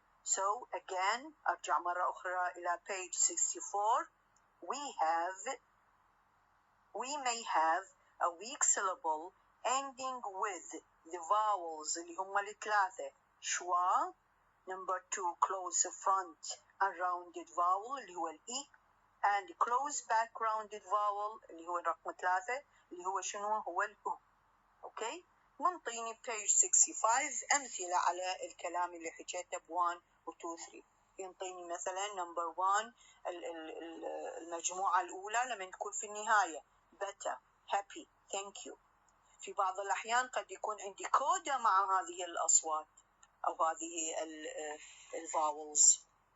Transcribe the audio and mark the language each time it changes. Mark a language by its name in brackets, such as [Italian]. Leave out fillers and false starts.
[English] So again, [Arabic] أرجع مرة أخرى إلى page 64. [English] We may have a weak syllable ending with the vowels [Arabic] اللي هم الثلاثة [English] schwa, number 2 close front and rounded vowel [Arabic] اللي هو الإي, [English] and close back rounded vowel [Arabic] اللي هو رقم 3 اللي هو شنو؟ هو الأو. okay, منطيني page 65 أمثلة على الكلام اللي حكيته ب 1 و 2 3. ينطيني مثلا number 1 المجموعة الأولى لما تكون في النهاية [English] better, happy, thank you. [Arabic] في بعض الأحيان قد يكون عندي كودا مع هذه الأصوات أو هذه vowels.